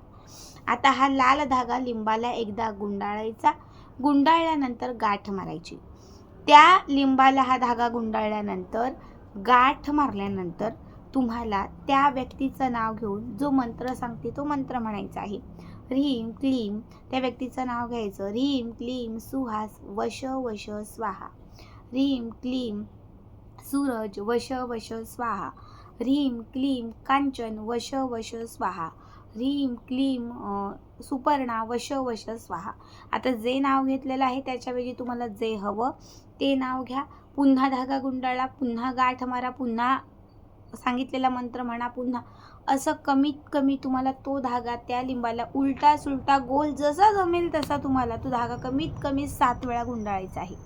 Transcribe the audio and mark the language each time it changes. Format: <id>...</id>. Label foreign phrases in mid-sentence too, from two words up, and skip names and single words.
<mr>आता हा लाल धागा लिंबाला एकदा गुंडाळायचा. गुंडाळल्यानंतर गाठ मारायची. त्या लिंबाला हा धागा गुंडाळल्यानंतर गाठ मारल्यानंतर तुम्हाला त्या व्यक्तीचं नाव घेऊन जो मंत्र सांगते तो मंत्र म्हणायचा आहे.</mr> <sa>ह्रीं क्लीं,</sa> <mr>त्या व्यक्तीचं नाव घ्यायचं.</mr> <sa>ह्रीं क्लीं सुहास वश वश स्वाहा. ह्रीं क्लीं सूरज वश वश स्वाहा. ह्रीं क्लीं कांचन वश वश स्वाहा. ह्रीं क्लीं सुपर्णा वश वश स्वाहा.</sa> <mr>आता जे नाव घेतलेलं आहे त्याच्याऐवजी तुम्हाला जे हवं ते नाव घ्या. पुन्हा धागा गुंडाळा, पुन्हा गाठ मारा, पुन्हा सांगितलेला मंत्र म्हणा, पुन्हा असं कमीत कमी तुम्हाला तो धागा त्या लिंबाला उलटा सुलटा गोल जसा जमेल तसा तुम्हाला तो धागा कमीत कमी 7 वेळा गुंडाळायचा आहे.</mr>